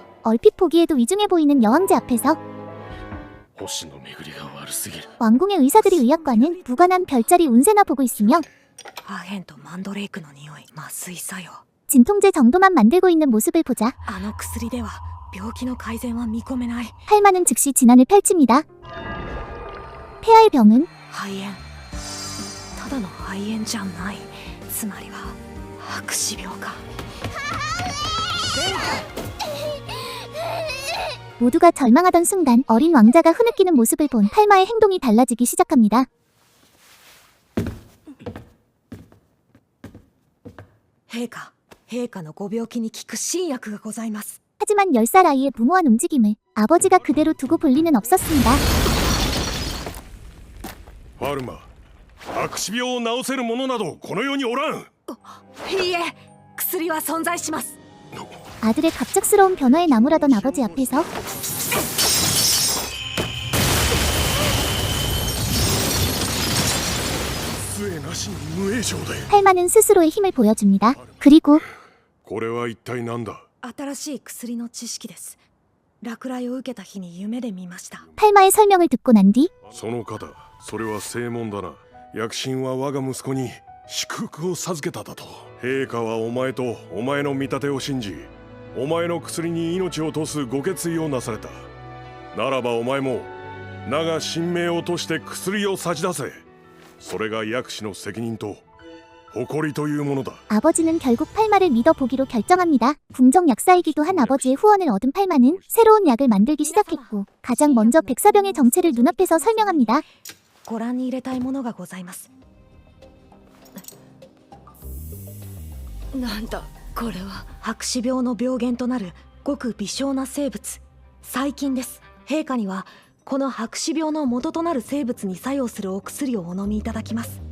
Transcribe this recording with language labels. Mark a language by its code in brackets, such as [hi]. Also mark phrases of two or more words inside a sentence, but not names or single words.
[ko] 얼핏 보기에도 위중해 보이는 여왕제 앞에서 [ja] 星の巡りが悪すぎる。 [ko] 왕궁의 의사들이 의학과는 무관한 별자리 운세나 보고 있으며 [ja] アヘンとマンドレイクの匂い、麻酔作用。 [ko] 진통제 정도만 만들고 있는 모습을 보자 [ja] あの薬では病気の改善は見込めない。 [ko] 팔마는 즉시 진안을 펼칩니다. 폐하의 병은 [ja] 肺炎。ただの肺炎じゃない。つまりは白死病か。 [ko] 모두가 절망하던 순간 어린 왕자가 흐느끼는 모습을 본 팔마의 행동이 달라지기 시작합니다. [ja] 陛下、陛下のご病気に効く新薬がございます。 [ko] 하지만 10살 아이의 무모한 움직임을 아버지가 그대로 두고 볼 리는 없었습니다. [ja] ファルマ、白死病を治せる者などこの世におらん。いいえ、薬は存在します。 [ko] 아들의 갑작스러운 변화에 나무라던 아버지 앞에서 [ja] 杖なしに無影響で。 [ko] 팔마는 스스로의 힘을 보여줍니다. 그리고 [ja] これは一体何だ。新しい薬の知識です。落雷を受けた日に夢で見ました。 [ko] 팔마의 설명을 듣고 난 뒤 [ja] その方、それは正門だな。薬神は我が息子に祝福を授けただと。陛下はお前とお前の見立てを信じ、お前の薬に命を賭すご決意をなされた。ならばお前も名が神明を賭して薬を差し出せ。それが薬師の責任と誇りというものだ。 [ko] 아버지는 결국 팔마를 믿어보기로 결정합니다. 궁정 약사이기도 한 아버지의 후원을 얻은 팔마는 새로운 약을 만들기 시작했고 가장 먼저 백사병의 정체를 눈앞에서 설명합니다. [ja] ご覧に入れたいものがございます。なんだこれは。白死病の病原となるごく微小な生物、細菌です。陛下にはこの白死病の元となる生物に作用するお薬をお飲みいただきます。